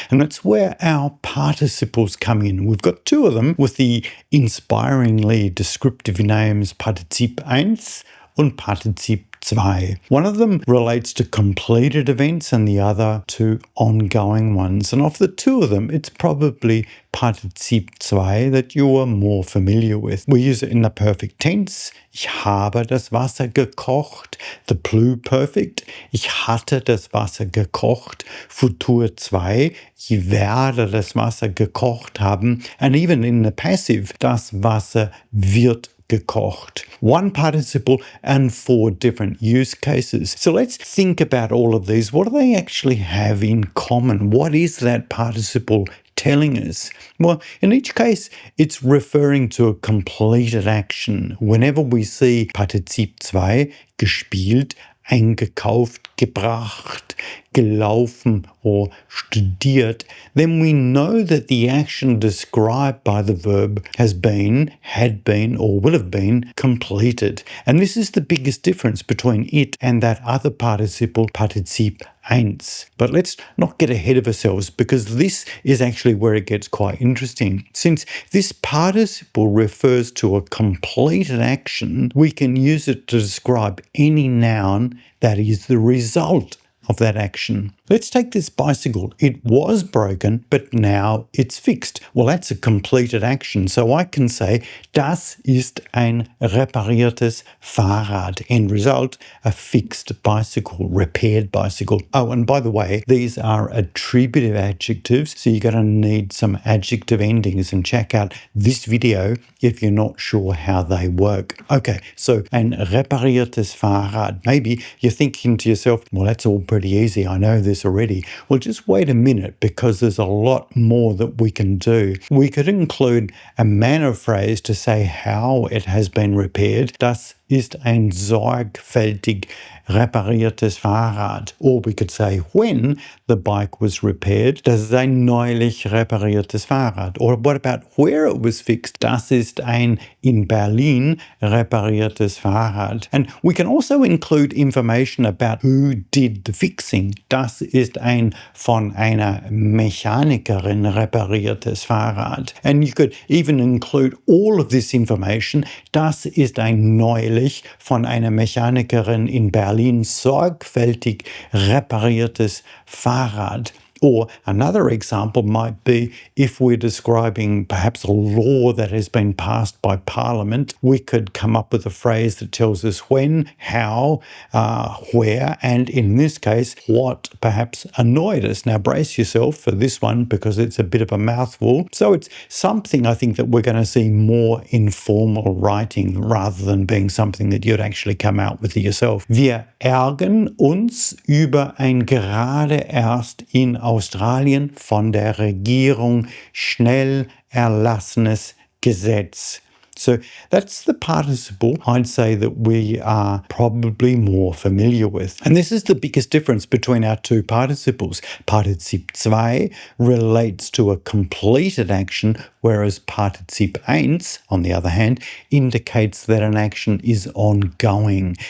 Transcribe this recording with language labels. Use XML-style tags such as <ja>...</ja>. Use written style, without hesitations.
<en>And that's where our participles come in. We've got two of them with the inspiringly descriptive names Partizip I and Partizip II. One of them relates to completed events and the other to ongoing ones. And of the two of them, it's probably Partizip II that you are more familiar with. We use it in the perfect tense.</en> <de>Ich habe das Wasser gekocht.</de> <en>The Pluperfect.</en> <de>Ich hatte das Wasser gekocht. Futur 2. Ich werde das Wasser gekocht haben.</de> <en>And even in the passive,</en> <de>das Wasser wird gekocht.</de> <en>One participle and 4 different use cases. So let's think about all of these. What do they actually have in common? What is that participle telling us? Well, in each case, it's referring to a completed action. Whenever we see Partizip II, gespielt, eingekauft, gebracht, gelaufen, or studiert, then we know that the action described by the verb has been, had been, or will have been completed. And this is the biggest difference between it and that other participle, Partizip EINS. But let's not get ahead of ourselves, because this is actually where it gets quite interesting. Since this participle refers to a completed action, we can use it to describe any noun that is the result of that action. Let's take this bicycle. It was broken, but now it's fixed. Well, that's a completed action. So I can say,</en> <de>das ist ein repariertes Fahrrad.</de> <en>End result, a fixed bicycle, repaired bicycle. Oh, and by the way, these are attributive adjectives, so you're going to need some adjective endings, and check out this video if you're not sure how they work.</en> <de>Okay, so ein repariertes Fahrrad.</de> <en>Maybe you're thinking to yourself, well, that's all pretty easy. I know this already. Well, just wait a minute, because there's a lot more that we can do. We could include a manner phrase to say how it has been repaired.</en> <de>Das ist ein sorgfältig repariertes Fahrrad.</de> <en>Or we could say when the bike was repaired.</en> <de>Das ist ein neulich repariertes Fahrrad.</de> <en>Or what about where it was fixed?</en> <de>Das ist ein in Berlin repariertes Fahrrad.</de> <en>And we can also include information about who did the fixing.</en> <de>Das ist ein von einer Mechanikerin repariertes Fahrrad.</de> <en>And you could even include all of this information.</en> <de>Das ist ein neulich von einer Mechanikerin in Berlin sorgfältig repariertes Fahrrad.</de> <en>Or another example might be if we're describing perhaps a law that has been passed by Parliament, we could come up with a phrase that tells us when, how, where, and in this case, what perhaps annoyed us. Now brace yourself for this one, because it's a bit of a mouthful. So it's something I think that we're going to see more informal writing rather than being something that you'd actually come out with yourself.</en> <de>Wir ärgern uns über ein gerade erst in Australien von der Regierung schnell erlassenes Gesetz.</de> <en>So that's the participle I'd say that we are probably more familiar with. And this is the biggest difference between our two participles. Partizip II relates to a completed action, whereas Partizip EINS, on the other hand, indicates that an action is ongoing.</en>